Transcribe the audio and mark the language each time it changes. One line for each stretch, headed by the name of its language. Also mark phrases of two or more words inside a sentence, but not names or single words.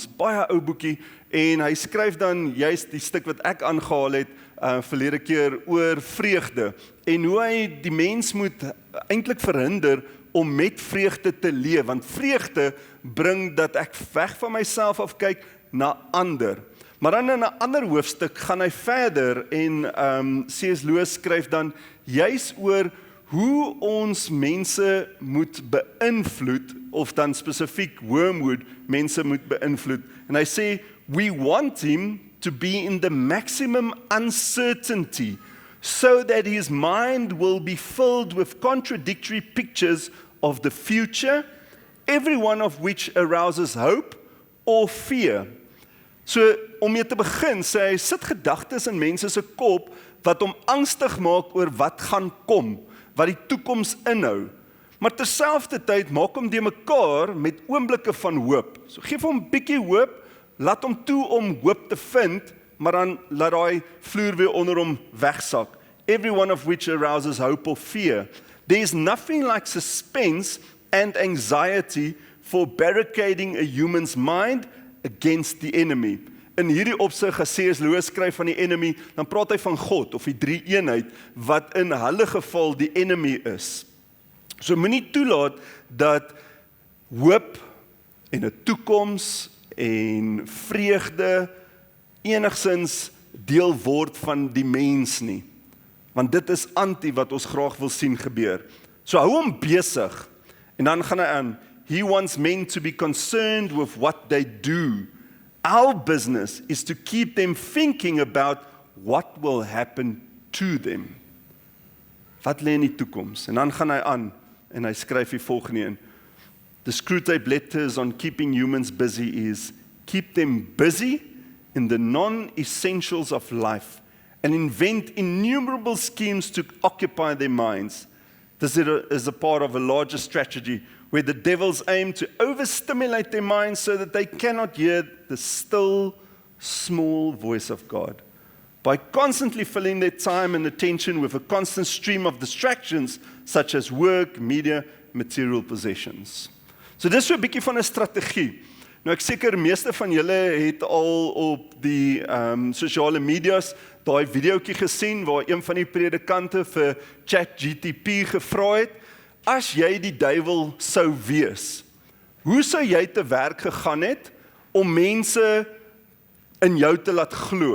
Afrikaans: Baie ou boekie, en hy skryf dan juist die stuk wat ek aangehaal het verlede keer oor vreugde, en hoe hy die mens moet eintlik verhinder om met vreugde te leef, want vreugde bring dat ek weg van myself af kyk na ander. Maar dan in 'n ander hoofstuk gaan hy verder en C.S. Lewis skryf dan juis oor hoe ons mense moet beïnvloed, of dan spesifiek Wormwood mense moet beïnvloed. En hy sê,
English: we want him to be in the maximum uncertainty, so that his mind will be filled with contradictory pictures of the future, every one of which arouses hope or fear.
Afrikaans: So, om mee te begin, sê hy, sit gedagtes in mense se kop wat hom angstig maak oor wat gaan kom, wat die toekoms inhou. Maar terselfdertyd maak hom die mekaar met oomblikke van hoop. So geef hom bietjie hoop, laat hom toe om hoop te vind, maar dan laat daai vloer weer onder hom wegsak.
English: Every one of which arouses hope or fear. There is nothing like suspense and anxiety for barricading a human's mind against the enemy.
Afrikaans: In hierdie opsig, as C.S. Lewis skryf van die enemy, dan praat hy van God, of die drie eenheid, wat in hulle geval die enemy is. So moenie toelaat dat hoop en 'n toekoms en vreugde enigsins deel word van die mens nie. Want dit is anti wat ons graag wil sien gebeur. So hou hom besig. En dan gaan hy aan,
English: he wants men to be concerned with what they do. Our business is to keep them thinking about what will happen to them.
Afrikaans: Wat lê in die toekoms? En dan gaan hy aan en hy skryf die volgende een.
English: The Screwtape Letters on keeping humans busy is, keep them busy in the non-essentials of life and invent innumerable schemes to occupy their minds. This is a part of a larger strategy where the devils aim to overstimulate their minds so that they cannot hear the still, small voice of God. By constantly filling their time and attention with a constant stream of distractions, such as work, media, material possessions.
Afrikaans: So dis so 'n bietjie van 'n strategie. Nou ek seker meeste van julle het al op die sosiale medias daai videoetjie gesien waar een van die predikante vir ChatGPT gevra het, as jy die duiwel sou wees, Hoe sou jy te werk gegaan het om mense in jou te laat glo?